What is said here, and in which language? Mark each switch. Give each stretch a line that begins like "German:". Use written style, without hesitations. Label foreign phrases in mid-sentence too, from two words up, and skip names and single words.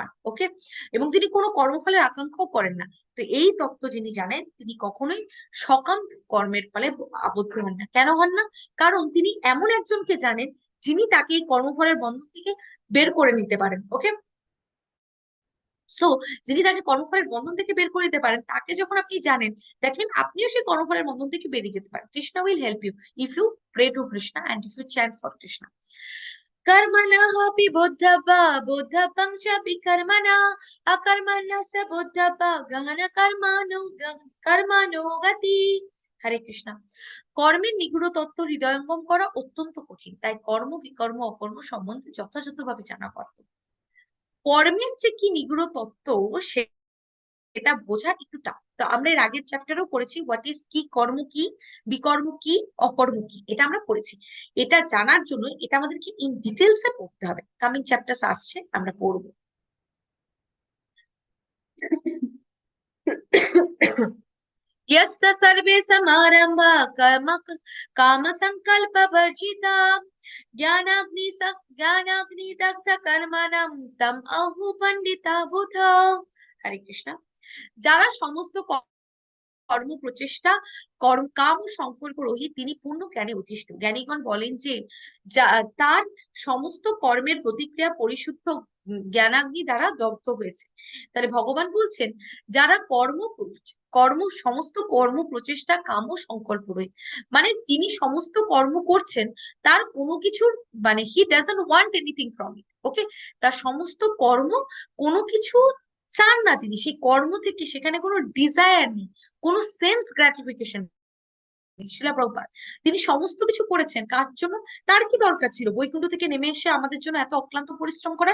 Bangla: ওকে, এবং তিনি কোনো কর্মফলের আকাঙ্ক্ষাও করেন না। তো এই তত্ত্ব যিনি জানেন তিনি কখনোই সকাম কর্মের ফলে আবদ্ধ হন না। কেন হন না? কারণ তিনি এমন একজনকে জানেন যিনি তাকে এই কর্মফলের বন্ধন থেকে বের করে নিতে পারেন। ওকে, সো যিনি তাকে কর্মফলের বন্ধন থেকে বের করে দিতে পারেন, তাকে যখন আপনি জানেন, দেখবেন আপনিও সেই কর্মফলের বন্ধন থেকে বেরিয়ে যেতে পারেন।
English: Krishna will help you if you pray to Krishna and if you chant for Krishna.
Sanskrit: कर्मणः अपि बुद्धवा बुद्धपं च विकर्मणा अकर्मणः स बुद्धवा गहन कर्माणो गति।
Bangla: হরে কৃষ্ণ। কর্মের নিগূঢ় তত্ত্ব হৃদয়ঙ্গম করা অত্যন্ত কঠিন, তাই কর্ম বিকর্ম অকর্ম সম্বন্ধে যথাযথভাবে জানা কর্তব্য। কর্মের যে কি নিগূঢ় তত্ত্ব সেটা বোঝা একটু টাফ। তো আমরা এর আগের চ্যাপ্টারও পড়েছি
English: what is
Bangla: কি, কর্ম কি, বিকর্ম কি, অকর্ম কি, এটা আমরা পড়েছি। এটা জানার জন্য এটা আমাদেরকে
English: in details
Bangla: এ পড়তে হবে।
English: coming chapter
Bangla: আসছে, আমরা পড়বো।
Sanskrit: यस्य सर्वे समारंभा कर्म काम संकल्प वर्जिता ज्ञानाग्नि दग्ध कर्मणं तम आहु पंडिता बुधा। हरे कृष्ण।
Bangla: যারা সমস্ত কর্ম প্রচেষ্টা কাম ও সংকল্প রহিত, তিনি পূর্ণ জ্ঞানে অধিষ্ঠ। জ্ঞানীগণ বলেন যে তার সমস্ত কর্মের প্রতিক্রিয়া পরিশুদ্ধ জ্ঞানাগ্নি দ্বারা দগ্ধ হয়েছে। তাহলে ভগবান বলছেন যারা সমস্ত কর্ম প্রচেষ্টা কাম ও সংকল্প রহিত, মানে তিনি সমস্ত কর্ম করছেন, তার কোনো কিছুর মানে
English: he doesn't want anything from it.
Bangla: ওকে, তার সমস্ত কর্ম কোনো কিছু চান না তিনি, সেই কর্ম থেকে সেখানে কোনো ডিজায়ার নেই, কোনো
English: sense gratification.
Bangla: শিলা প্রভুপাদ তিনি সমস্ত কিছু করেছেন কার জন্য? তার কি দরকার ছিল বৈকুণ্ঠ থেকে নেমে এসে আমাদের জন্য এত অক্লান্ত পরিশ্রম করার?